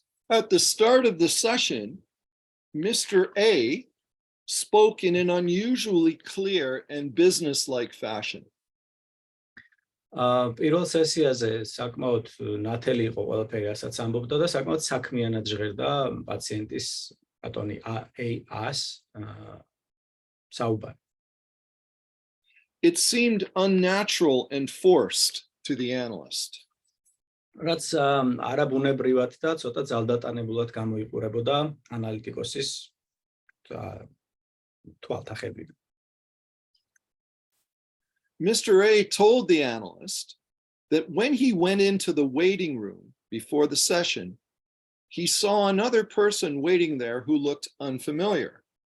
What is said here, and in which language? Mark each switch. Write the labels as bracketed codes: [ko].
[en] At the start of the session, Mr. A spoke in an unusually clear and business-like fashion. [ka] პირველ სესიაზე საკმაოდ ნათელი იყო ყველაფერი, რასაც ამბობდა და საკმაოდ საქმიანად ჟღერდა პაციენტის ბატონი A-ას საუბარი. [en] It seemed unnatural and forced to the analyst. [ka] რაც არაბუნებრივად და ცოტა ძალდატანებულად გამოიყურებოდა ანალიტიკოსის თვალთახედვით. [en] Mr. A told the analyst that when he went into the waiting room before the session, he saw another person waiting there who looked unfamiliar.